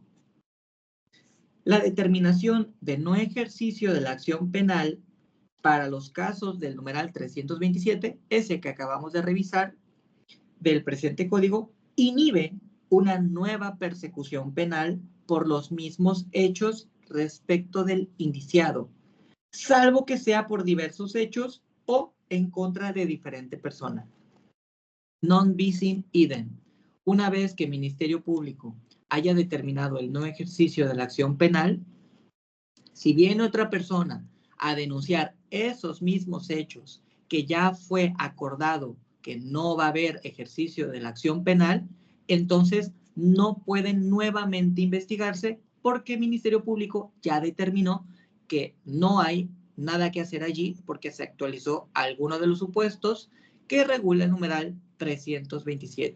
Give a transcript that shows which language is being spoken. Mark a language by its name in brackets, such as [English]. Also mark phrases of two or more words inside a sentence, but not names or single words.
[Spanish] La determinación de no ejercicio de la acción penal para los casos del numeral 327, ese que acabamos de revisar, del presente código, inhibe una nueva persecución penal por los mismos hechos respecto del indiciado, salvo que sea por diversos hechos o en contra de diferente persona. [Latin] Non bis in idem. [Spanish] Una vez que el Ministerio Público haya determinado el no ejercicio de la acción penal, si viene otra persona a denunciar esos mismos hechos que ya fue acordado que no va a haber ejercicio de la acción penal, entonces no pueden nuevamente investigarse porque el Ministerio Público ya determinó que no hay nada que hacer allí porque se actualizó alguno de los supuestos que regula el numeral 327.